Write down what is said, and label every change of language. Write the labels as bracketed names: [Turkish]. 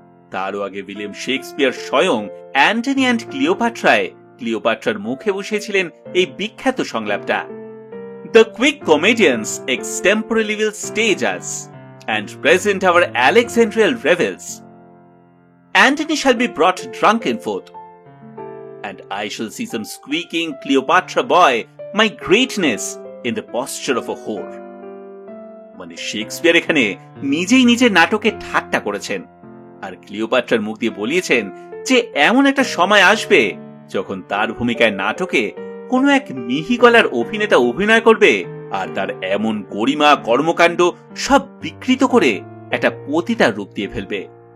[Bangla] তারও আগে William Shakespeare স্বয়ং অ্যান্টনি অ্যান্ড ক্লিওপাট্রায় ক্লিওপাট্রার মুখে বসিয়েছিলেন এই বিখ্যাত সংলাপটা, [English] "The quick comedians extemporally will stage us and present our Alexandrial revels. Antony shall be brought drunken forth, and I shall see some squeaking Cleopatra boy my greatness in the posture of a whore." [Bangla] মানে Shakespeare এখানে নিজেই নিজের নাটকে ঠাট্টা করেছেন, আর ক্লিওপাট্রার মুখ দিয়ে বলিয়েছেন যে এমন একটা সময় আসবে যখন তার ভূমিকায় নাটকে কোনো এক মিহি গলার অভিনেতা অভিনয় করবে আর তার এমন গরিমা কর্মকাণ্ড সব বিকৃত করে একটা পতিতার রূপ দিয়ে ফেলবে।